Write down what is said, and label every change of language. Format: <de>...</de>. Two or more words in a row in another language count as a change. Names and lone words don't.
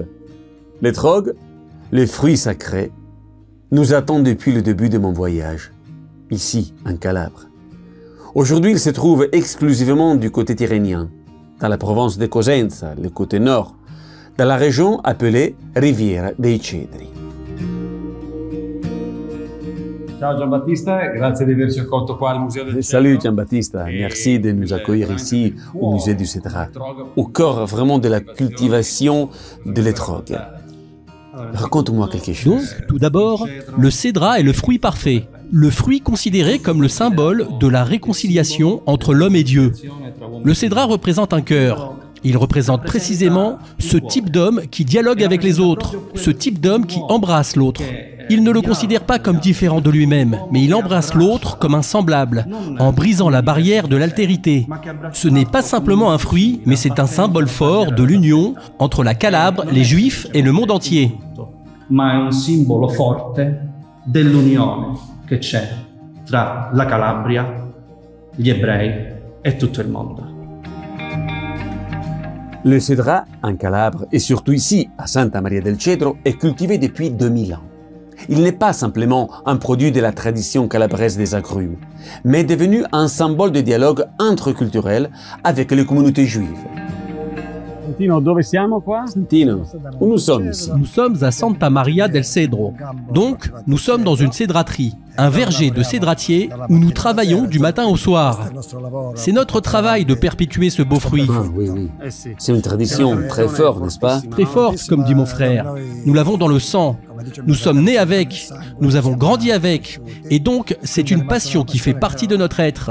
<fr>L'étrog, les fruits sacrés, nous attendent depuis le début de mon voyage, ici, en Calabre. Aujourd'hui, il se trouve exclusivement du côté tyrrhénien, dans la province de Cosenza, le côté nord, dans la région appelée Riviera dei Cedri.</fr> <it>Ciao Giambattista, grazie di averci accolto qua al Museo del Cedro.</it> <fr>Salut Giambattista, merci de nous accueillir ici au musée du Cédra, au cœur vraiment de la cultivation de l'étrog. Raconte-moi quelque chose. Donc, tout d'abord, le cédra est le fruit parfait, le fruit considéré comme le symbole de la réconciliation entre l'homme et Dieu. Le cédra représente un cœur. Il représente précisément ce type d'homme qui dialogue avec les autres, ce type d'homme qui embrasse l'autre. Il ne le considère pas comme différent de lui-même, mais il embrasse l'autre comme un semblable, en brisant la barrière de l'altérité. Ce n'est pas simplement un fruit, mais c'est un symbole fort de l'union entre la Calabre, les Juifs et le monde entier.</fr> <it>Ma è un simbolo forte dell'unione che c'è tra la Calabria, gli ebrei e tutto il mondo.</it> <fr>Le cédra en Calabre, et surtout ici, à Santa Maria del Cedro, est cultivé depuis 2000 ans. Il n'est pas simplement un produit de la tradition calabraise des agrumes, mais est devenu un symbole de dialogue interculturel avec les communautés juives.</fr> <it>Santino, dove siamo qua?</it> <fr>Santino, où nous sommes ici? Nous sommes à Santa Maria del Cedro. Donc, nous sommes dans une cédraterie, un verger de cédratiers où nous travaillons du matin au soir. C'est notre travail de perpétuer ce beau fruit. Ah, oui, oui. C'est une tradition très forte, n'est-ce pas? Très forte, comme dit mon frère. Nous l'avons dans le sang. Nous sommes nés avec, nous avons grandi avec, et donc c'est une passion qui fait partie de notre être.</fr>